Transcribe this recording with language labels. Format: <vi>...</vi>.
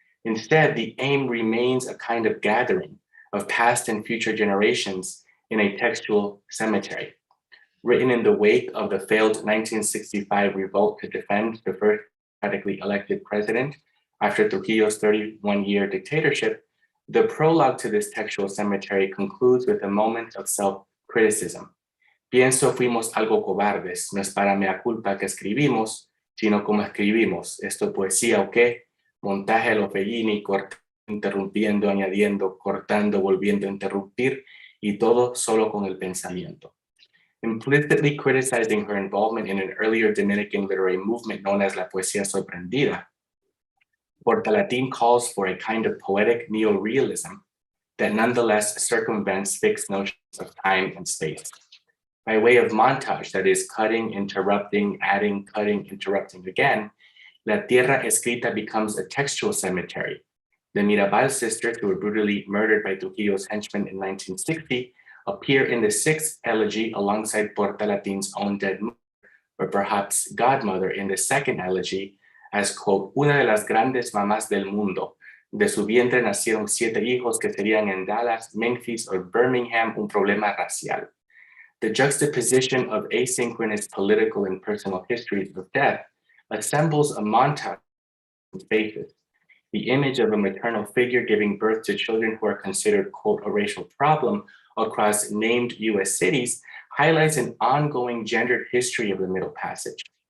<en>Instead, the aim remains a kind of gathering of past and future generations in a textual cemetery. Written in the wake of the failed 1965 revolt to defend the first democratically elected president after Trujillo's 31-year dictatorship, the prologue to this textual cemetery concludes with a moment of self-criticism.</en> <es>Pienso fuimos algo cobardes, no es para mea culpa que escribimos, sino como escribimos. ¿Esto poesía o qué? Montaje lo Fellini, interrumpiendo, añadiendo, cortando, volviendo a interrumpir, y todo solo con el pensamiento.</es> <en>implicitly criticizing her involvement in an earlier Dominican literary movement known as La Poesía Sorprendida. Portalatin calls for a kind of poetic neorealism that nonetheless circumvents fixed notions of time and space. By way of montage, that is cutting, interrupting, adding, cutting, interrupting again, La Tierra Escrita becomes a textual cemetery. The Mirabal sisters, who were brutally murdered by Trujillo's henchmen in 1960, appear in the sixth elegy alongside Portalatin's own dead mother, or perhaps godmother in the second elegy, as, quote,</en> <es>una de las grandes mamás del mundo. De su vientre nacieron 7 hijos que serían en Dallas, Memphis, or Birmingham un problema racial.</es> <en>The juxtaposition of asynchronous political and personal histories of death assembles a montage of faces. The image of a maternal figure giving birth to children who are considered, quote, a racial problem across named US cities highlights an ongoing gendered history of the Middle Passage.</en>